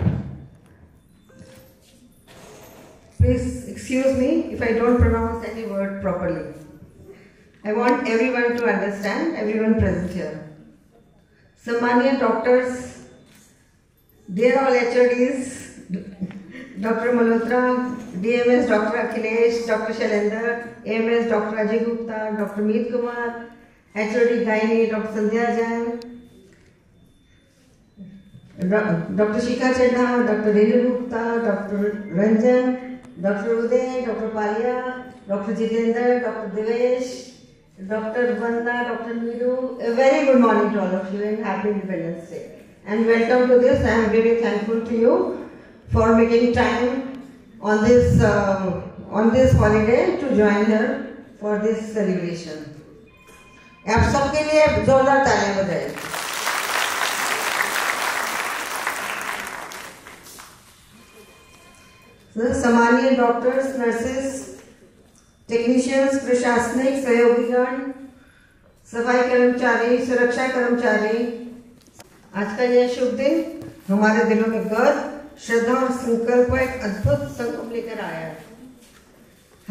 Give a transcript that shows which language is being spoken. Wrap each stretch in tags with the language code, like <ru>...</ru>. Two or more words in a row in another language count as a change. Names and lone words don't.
<en>Please excuse me if I don't pronounce any word properly. I want everyone to understand, everyone present here. Sammaniya doctors, dear all HODs, Dr. Malhotra, DMS Dr. Akhilesh, Dr. Shailendra, AMS Dr. Ajay Gupta, Dr. Meet Kumar, HOD Gynae, Dr. Sandhya Jain, Dr. Shikha Chadha, Dr. Renu Gupta, Dr. Ranjan, Dr. Uday, Dr. Palia, Dr. Jitendra, Dr. Devesh, Dr. Vanda, Dr. Miru. A very good morning to all of you and happy Independence Day. And welcome to this. I am very thankful to you for making time on this holiday to join here for this celebration.</en> <hi>आप सबके लिए जोरदार तालियां बजाएं। सामान्य</hi> <en>doctors, nurses, technicians,</en> <hi>प्रशासनिक सहयोगीगण, सफाई कर्मचारी, सुरक्षा कर्मचारी, आज का यह शुभ दिन हमारे दिलों में गर्व, श्रद्धा और संकल्प एक अद्भुत संकल्प लेकर आया है।</hi>